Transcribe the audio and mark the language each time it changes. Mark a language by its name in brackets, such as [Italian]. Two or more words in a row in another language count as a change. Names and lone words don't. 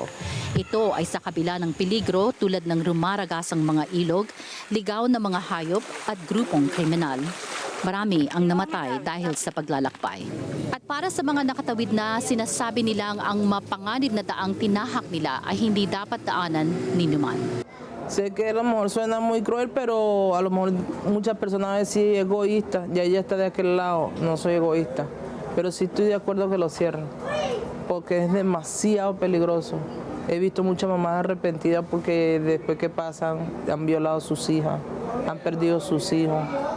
[Filipino] Ito ay sa kabila ng peligro tulad ng rumaragasang mga ilog, ligaw na mga hayop at grupong kriminal. Marami ang namatay dahil sa paglalakbay. At para sa mga nakatawid na, sinasabi nilang ang mapanganib na daang tinahak nila ay hindi dapat daanan ni numan. [Spanish] Sé que a lo mejor suena muy cruel, pero a lo mejor muchas personas van a decir egoísta. Ya ella está de aquel lado, no soy egoísta. Pero sí estoy de acuerdo que lo cierren, porque es demasiado peligroso. He visto muchas mamás arrepentidas porque después que pasan han violado a sus hijas, han perdido a sus hijos.